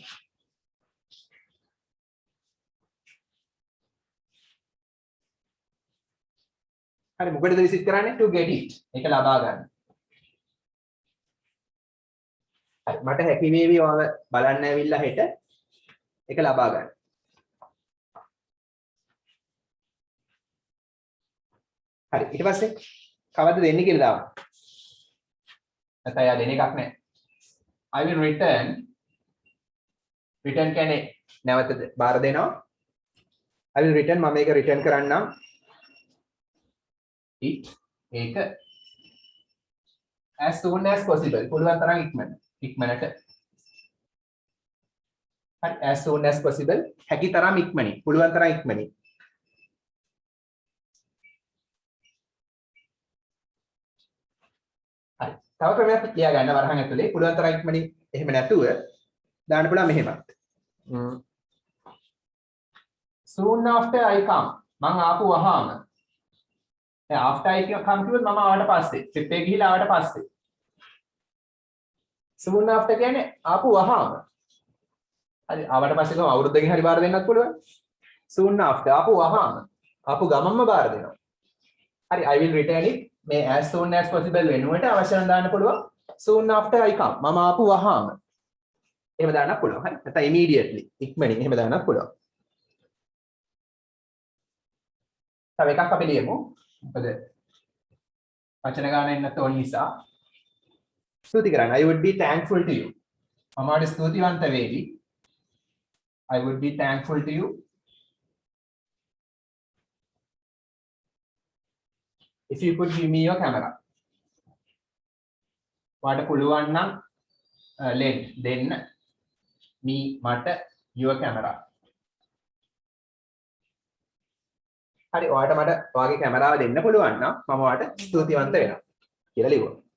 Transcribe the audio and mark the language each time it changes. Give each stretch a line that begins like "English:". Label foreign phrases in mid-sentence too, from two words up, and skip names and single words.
Sinhala: හරි මොකටද visit කරන්නේ?
English: to get it.
Sinhala: ඒක ලබා ගන්න. හරි මට හැකි වේවි ඔයාව බලන්න ඇවිල්ලා හෙට ඒක ලබා ගන්න. හරි ඊට පස්සේ කවද්ද දෙන්නේ කියලා දාන්න. නැත්නම් යා දෙන එකක් නැහැ.
English: I will return
Sinhala: කියන්නේ නැවත බාර දෙනවා.
English: I will return
Sinhala: මම මේක return කරන්නම්.
English: it ඒක as soon as possible
Sinhala: පුළුවන් තරම් ඉක්මනට. හරි
English: as soon as possible
Sinhala: හැකි තරම් ඉක්මනින් පුළුවන් තරම් ඉක්මනින්. හරි තව ක්‍රමයක් ලියා ගන්න වරහන් ඇතුලේ පුළුවන් තරම් ඉක්මනින් එහෙම නැතුව දාන්න පුළුවන් මෙහෙමත්.
English: soon after I come
Sinhala: මං ආපු වහාම දැන්
English: after I come
Sinhala: කිව්වොත් මම ආවට පස්සේ trip එක ගිහිලා ආවට පස්සේ
English: soon after
Sinhala: කියන්නේ ආපු වහාම. හරි ආවට පස්සේ කොහොම අවුරුද්දකින් හරි බාර දෙන්නත් පුළුවන්.
English: soon after
Sinhala: ආපු වහාම ආපු ගමන්ම බාර දෙනවා. හරි
English: I will return it
Sinhala: මේ
English: as soon as possible
Sinhala: වෙනුවට අවශ්‍ය නම් දාන්න පුළුවන්
English: soon after I come
Sinhala: මම ආපු වහාම. එහෙම දාන්නත් පුළුවන්. හරි නැත්නම් immediately ඉක්මනින් එහෙම දාන්නත් පුළුවන්. තව එකක් අපි ලියමු. මොකද වචන ගන්න එන්නත් ඕන නිසා. ස්තුති කරන්න.
English: I would be thankful to you.
Sinhala: මම ඔයාලට ස්තුතිවන්ත වේවි.
English: I would be thankful to you if you could give me your camera.
Sinhala: ඔයාලට පුළුවන් නම් දෙන්න මට
English: your camera.
Sinhala: හරි ඔයාලට මට ඔයාගේ කැමරාව දෙන්න පුළුවන් නම් මම ඔයාලට ස්තුතිවන්ත වෙනවා කියලා ලියුවා.